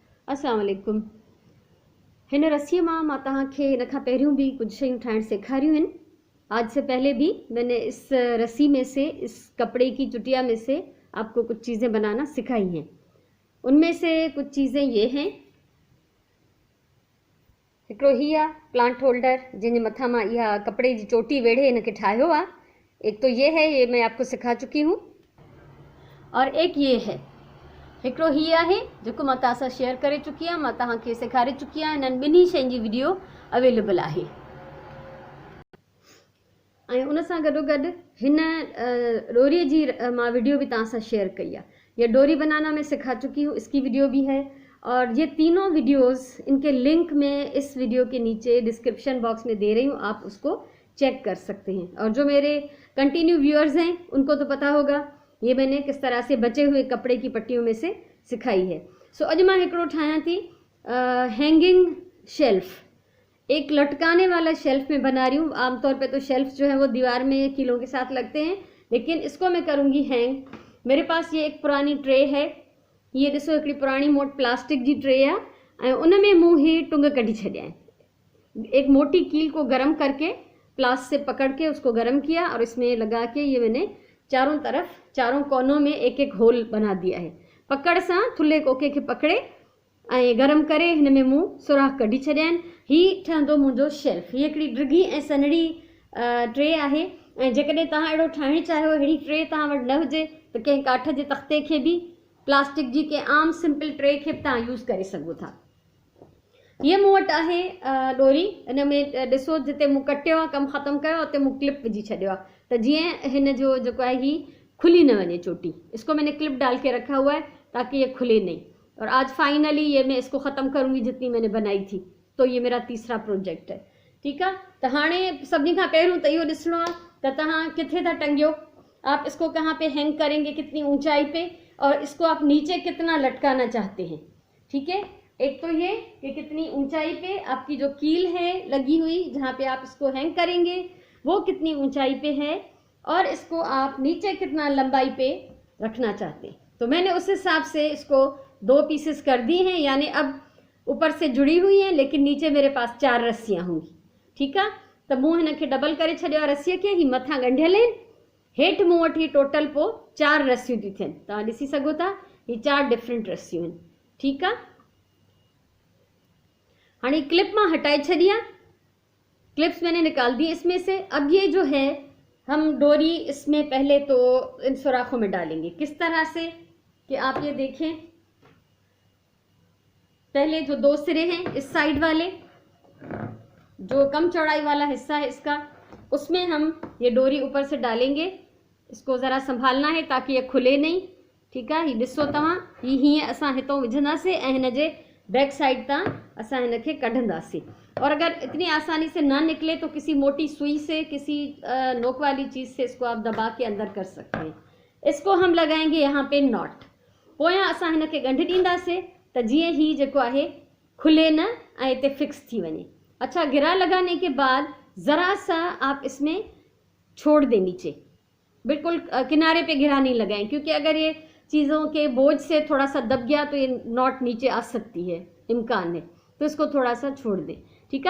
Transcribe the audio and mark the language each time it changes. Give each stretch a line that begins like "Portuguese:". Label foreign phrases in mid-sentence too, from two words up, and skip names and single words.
Arabic: السلام علیکم.
Sindhi: हिन रस्सीअ मां तव्हांखे हिन खां पहिरियों भी कुछ शयूं ठाहिण सेखारियूं आहिनि।
Urdu: آج سے پہلے بھی میں نے اس رسی میں سے، اس کپڑے کی چٹیا میں سے آپ کو کچھ چیزیں بنانا سکھائی ہیں. ان میں سے کچھ چیزیں یہ ہیں.
Sindhi: हिकिड़ो ही आहे
English: plant holder,
Sindhi: जंहिंजे मथां मां इहा कपड़े जी चोटी वेढ़े हिनखे ठाहियो आहे।
Urdu: ایک تو یہ ہے، یہ میں آپ کو سکھا چکی ہوں، اور ایک یہ ہے.
Sindhi: हिकिड़ो ही आहे जेको मां तव्हां सां शेयर करे चुकी आहियां, मां तव्हांखे सेखारे चुकी आहियां। हिननि ॿिन्ही शयुनि जी वीडियो अवेलेबल आहे। ऐं उन सां गॾोगॾु हिन डोरीअ जी मां वीडियो भी तव्हां सां शेयर कई आहे।
Urdu: یہ ڈوری بنانا میں سکھا چکی ہوں، اس کی ویڈیو بھی ہے۔ اور یہ تینوں ویڈیوز، ان کے لنک میں اس ویڈیو کے نیچے
English: description box
Urdu: میں دے رہی ہوں، آپ اس کو چیک کر سکتے ہیں. اور جو میرے
English: continue viewers
Urdu: ہیں ان کو تو پتا ہوگا یہ میں نے کس طرح سے بچے ہوئے کپڑے کی پٹیوں میں سے سکھائی ہے.
Sindhi: सो अॼु मां हिकिड़ो ठाहियां थी
English: hanging shelf.
Urdu: ایک لٹکانے والا شیلف میں بنا رہی ہوں۔ عام طور پہ تو شیلف جو ہے وہ دیوار میں کیلوں کے ساتھ لگتے ہیں، لیکن اس کو میں کروں گی ہینگ. میرے پاس یہ ایک پرانی ٹرے ہے.
Sindhi: ये ॾिसो, हिकिड़ी पुरानी मोट प्लास्टिक जी ट्रे आहे ऐं उन में मूं ही टुंग कढी छॾिया आहिनि।
Urdu: ایک موٹی کیل کو گرم کر کے پلاس سے پکڑ کے اس کو گرم کیا اور اس میں لگا کے یہ میں نے چاروں طرف، چاروں کونوں میں ایک ایک ہول بنا دیا ہے.
Sindhi: पकड़ सां थुल्हे कोके खे पकड़े ऐं गरम करे हिन में मूं सुराख कढी छॾिया आहिनि। हीअ ठहंदो मुंहिंजो शेल्फ। हीअ हिकिड़ी डिघी ऐं सन्हड़ी ट्रे आहे। ऐं जेकॾहिं तव्हां अहिड़ो ठाहिणु चाहियो, अहिड़ी ट्रे तव्हां वटि न हुजे त कंहिं काठ जे तख़्ते खे बि, प्लास्टिक जी कंहिं आम
English: simple tray
Sindhi: खे बि तव्हां यूज़ करे सघो था। ये मूं वटि आहे डोरी। इन में ॾिसो, जिते मूं कटियो आहे, कमु ख़तमु कयो, उते मूं क्लिप विझी छॾियो आहे त जीअं हिन जो जेको आहे ही खुली न वञे चोटी।
Urdu: اس کو میں نے کلپ ڈال کے رکھا ہوا ہے تاکہ یہ کھلے نہیں۔ اور آج فائنلی یہ میں اس کو ختم کروں گی جتنی میں نے بنائی تھی. تو یہ میرا تیسرا پروجیکٹ ہے. ٹھیک ہے.
Sindhi: तो हाणे सभिनी खां पहिरियों त इहो ॾिसणो आहे त तव्हां किथे था टंगियो,
Urdu: آپ اس کو کہاں پہ ہینگ کریں گے، کتنی اونچائی پہ، اور اس کو آپ نیچے کتنا لٹکانا چاہتے ہیں۔ ٹھیک ہے. ایک تو یہ کہ کتنی اونچائی پہ آپ کی جو کیل ہے لگی ہوئی، جہاں پہ آپ اس کو ہینگ کریں گے، وہ کتنی اونچائی پہ ہے، اور اس کو آپ نیچے کتنا لمبائی پہ رکھنا چاہتے ہیں. تو میں نے اس حساب سے اس کو 2 پیسز کر دی ہیں، یعنی اب اوپر سے جڑی ہوئی ہیں لیکن نیچے میرے پاس 4 رسیاں ہوں گی. ٹھیک ہے.
Sindhi: तो मूं हिनखे डबल करे छॾियो रस्सीअ खे। ही मथां ॻंढियल आहिनि, हेठि मूं वटि ही टोटल पोइ 4 रस्सियूं थी थियनि। तव्हां ॾिसी सघो था, ही 4 डिफरेंट रस्सियूं आहिनि।
Urdu: ٹھیک ہے.
Sindhi: हाणे क्लिप मां हटाए छॾी आहे,
Urdu: کلپس میں نے نکال دی اس میں سے. اب یہ جو ہے، ہم ڈوری اس میں پہلے تو ان سوراخوں میں ڈالیں گے. کس طرح سے کہ آپ یہ دیکھیں، پہلے جو 2 سرے ہیں اس سائیڈ والے، جو کم چوڑائی والا حصہ ہے اس کا، اس میں ہم یہ ڈوری اوپر سے ڈالیں گے. اس کو ذرا سنبھالنا ہے تاکہ یہ کھلے نہیں. ٹھیک ہے.
Sindhi: ही ॾिसो तव्हां, ही हीअं असां हितों विझंदासीं ऐं हिन जे
English: back side
Sindhi: तां असां हिनखे कढंदासीं।
Urdu: اور اگر اتنی آسانی سے نہ نکلے تو کسی موٹی سوئی سے، کسی نوک والی چیز سے اس کو آپ دبا کے اندر کر سکتے ہیں. اس کو ہم لگائیں گے یہاں پہ ناٹ.
Sindhi: पोयां असां हिनखे ॻंढि ॾींदासीं त जीअं ही जेको आहे खुले न ऐं हिते फिक्स थी वञे।
Urdu: اچھا، گرہ لگانے کے بعد ذرا سا آپ اس میں چھوڑ دیں نیچے، بالکل کنارے پہ گرہ نہیں لگائیں، کیونکہ اگر یہ چیزوں کے بوجھ سے تھوڑا سا دب گیا تو یہ ناٹ نیچے آ سکتی ہے، امکان ہے. تو اس کو تھوڑا سا چھوڑ دیں. ٹھیک ہے.